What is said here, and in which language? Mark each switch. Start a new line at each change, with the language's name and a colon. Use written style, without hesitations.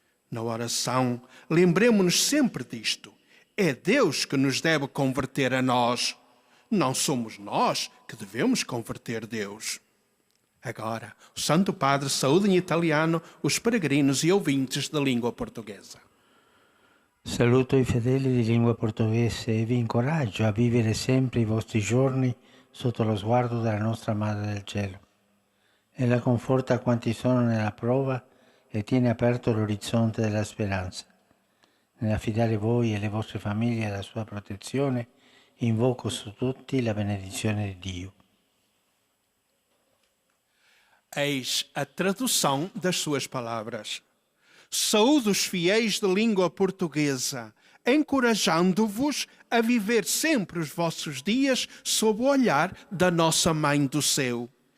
Portuguese: Na oração, lembremo-nos sempre disto. É Deus que nos deve converter a nós. Não somos nós que devemos converter Deus. Agora, o Santo Padre saúda em italiano os peregrinos e ouvintes da língua portuguesa.
Italian: Saluto i fedeli di lingua portoghese e vi incoraggio a vivere sempre i vostri giorni sotto lo sguardo della nostra Madre del Cielo. Ella conforta quanti sono nella prova e tiene aperto l'orizzonte della speranza. Nell'affidare voi e le vostre famiglie alla sua protezione, invoco su tutti la benedizione di Dio.
Portuguese: Eis a tradução das suas palavras. Saúdo os fiéis de língua portuguesa, encorajando-vos a viver sempre os vossos dias sob o olhar da nossa Mãe do Céu.